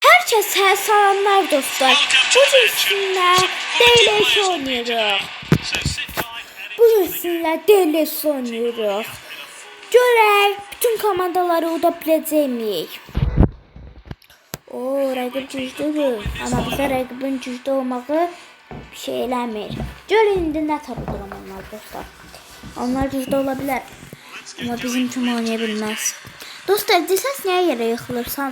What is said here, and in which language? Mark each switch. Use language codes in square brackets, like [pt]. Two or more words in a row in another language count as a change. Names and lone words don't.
[tr] Herkese selamlar dostlar. Bugün sizinle DLS oynuyoruz. Bugün sizinle DLS oynuyoruz. [az] Görək bütün komandaları uda biləcəyik. Rəqib güclüdür. Amma bizə rəqibin güclü olmağı bir şey eləmir. Görün indi nə tapıram onlar dostlar. Onlar güclü ola bilər. Amma bizim kimi oynaya bilməz. Dostlar, desəz nəyə yerə yıxılırsan?